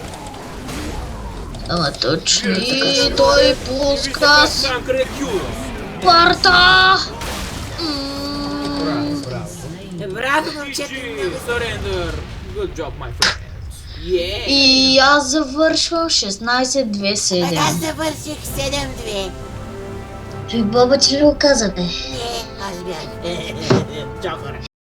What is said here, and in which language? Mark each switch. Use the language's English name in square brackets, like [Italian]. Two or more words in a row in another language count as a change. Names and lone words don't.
[Bulgarian] Ама точно. И той пуска. Къде е Q? Спарта! Браво, момчета, GG, много [English] surrender. Good job, my friends. Yeah. [Bulgarian] И аз завършвам 16-2-7. Аз завърших 7-2. Той баба ти ли го каза, бе? Не, аз бях. Чао, хора.